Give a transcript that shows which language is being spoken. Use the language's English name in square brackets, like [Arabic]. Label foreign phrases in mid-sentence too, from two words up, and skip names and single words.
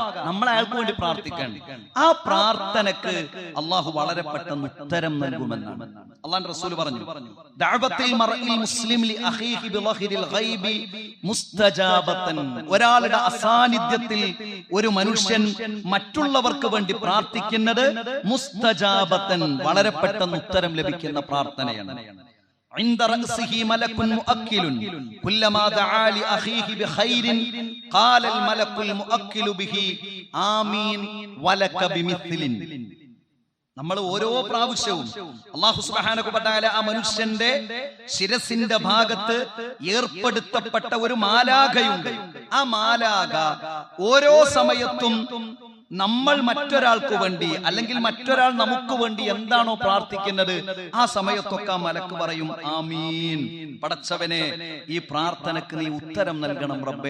[Malayalam] നമ്മൾ അയാൾക്ക് വേണ്ടി പ്രാർത്ഥിക്കേണ്ട ആ പ്രാർത്ഥനക്ക് അള്ളാഹു വളരെ പെട്ടെന്ന് ഉത്തരം നൽകുമെന്നാണ് അള്ളാഹുവിന്റെ റസൂൽ പറഞ്ഞു. [Arabic] دعوة المرء المسلم لأخيه بظهر الغيب مستجابة, [Malayalam] ഒരാളുടെ അസാന്നിധ്യത്തിൽ ഒരു മനുഷ്യൻ മറ്റുള്ളവർക്ക് വേണ്ടി പ്രാർത്ഥിക്കുന്നത് മുസ്തജാബതൻ, വളരെ പെട്ടെന്ന് ഉത്തരം ലഭിക്കുന്ന പ്രാർത്ഥനയാണ്. [Arabic] عند رأسه ملك مؤكل كلما دعا لأخيه بخير قال الملك المؤكل به آمين ولك بمثل. [Malayalam] നമ്മൾ ഓരോ പ്രാവശ്യവും അല്ലാഹു [Arabic] سبحانه وتعالى [Malayalam] ആ മനുഷ്യന്റെ ശിരസിന്റെ ഭാഗത്ത് ഏർപ്പെടുത്തപ്പെട്ട ഒരു മാലാഖയുണ്ട്. ആ മാലാഖ ഓരോ സമയത്തും നമ്മൾ മറ്റൊരാൾക്ക് വേണ്ടി, അല്ലെങ്കിൽ മറ്റൊരാൾ നമുക്ക് വേണ്ടി എന്താണോ പ്രാർത്ഥിക്കുന്നത്, ആ സമയത്തൊക്കെ ആ മലക്ക് പറയും ആമീൻ, പടച്ചവനെ ഈ പ്രാർത്ഥനക്ക് നീ ഉത്തരം നൽകണം റബ്ബേ.